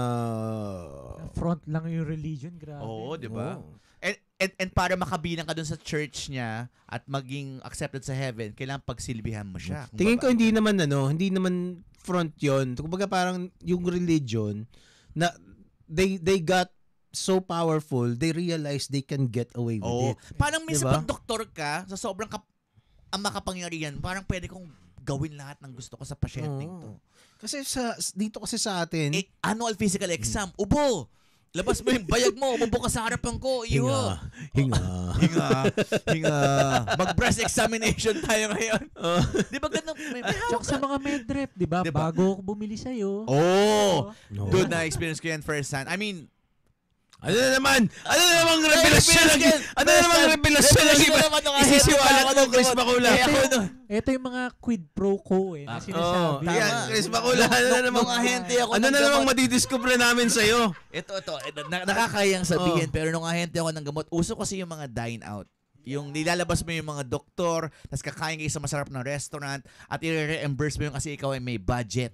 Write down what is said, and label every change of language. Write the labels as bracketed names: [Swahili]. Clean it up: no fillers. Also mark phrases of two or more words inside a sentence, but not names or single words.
[Filipino] front lang yung religion, grabe. Oo, diba? And para makabilang ka dun sa church niya at maging accepted sa heaven, kailangan pagsilbihan mo siya. Tingin ko hindi naman front yon. Kumbaga parang yung religion na [English] they got so powerful, they realize they can get away with it. [Filipino] Parang minsan diba? pag doktor ka, sa sobrang ang makapangyarihan, parang pwede kong gawin lahat ng gusto ko sa pasyenteng to. Kasi dito kasi sa atin, [English] annual physical exam, [Filipino] ubo! Labas mo yung bayag mo, umubo ka sa harapan ko, Hinga. Mag- [English] breast examination [Filipino] tayo ngayon. Di ba ganun? Tsaka sa mga medrep, di ba? Diba? Bago ako bumili sa'yo. Dude, na-experience ko yan [English] first hand. I mean, [Filipino] ano namang revelasyon ng iba? Isisiwalat mo, Chris Bakula. Ito yung mga [Latin] quid pro quo [Filipino] na sinasabi. Chris Bakula, ano na namang madidiscover namin sa'yo? Ito, nakakayang sabihin, pero nung ahente ako ng gamot, uso kasi yung mga [English] dine out. [Filipino] Yung nilalabas mo yung mga doktor, tapos kakain kayo sa masarap na restaurant, at i-reimburse mo yung kasi ikaw ay may budget.